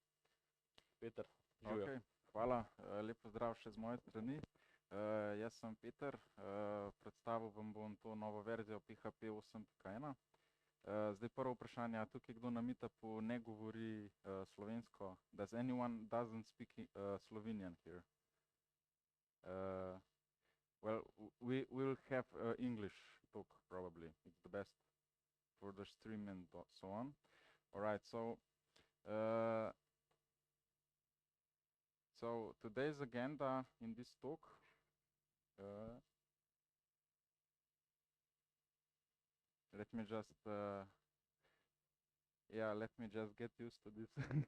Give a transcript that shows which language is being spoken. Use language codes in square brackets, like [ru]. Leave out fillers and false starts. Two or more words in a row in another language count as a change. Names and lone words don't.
[sl] Peter, živijo. Okay. Hvala, lep pozdrav še z moje strani. Jaz sem Peter, predstavil vam bom to novo verzijo PHP 8.1. Zdaj prvo vprašanje, tukaj kdo na Meetupu ne govori slovensko? [en] Does anyone doesn't speak Slovenian here? Well, we will have English talk probably. It's the best for the stream and so on. All right, so today's agenda in this talk, let me just get used to this.